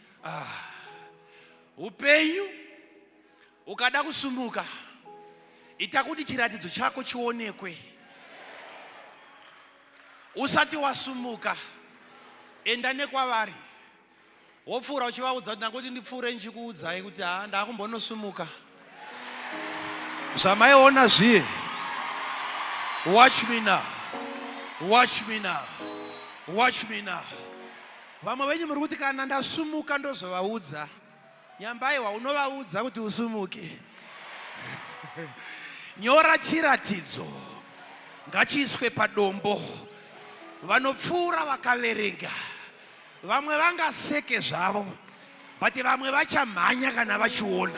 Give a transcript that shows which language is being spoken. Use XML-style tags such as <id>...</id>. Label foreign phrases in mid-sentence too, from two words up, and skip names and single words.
<sn>Upenyu ukada kusumuka, ita kuti chiratidzo chako chionekwe. Usati wasumuka, enda nekwavari. Wopfuura uchivaudza kuti ndakuti ndipfuure ndichikuudzai kuti ndakumbonosumuka. Zvamaiona zviye.</sn> <en>Watch me now. Watch me now. Watch me now.</en> <sn>Vamwe venyu muri kuti kana ndasumuka ndozovaudza. Nyambaiwa unovaudza kuti usumuke. Nyora chiratidzo ngachiiswe padombo. Vanopfuura vakaverenga. Vamwe vangaseke zvavo, but vamwe vachamhanya kana vachiona.</sn>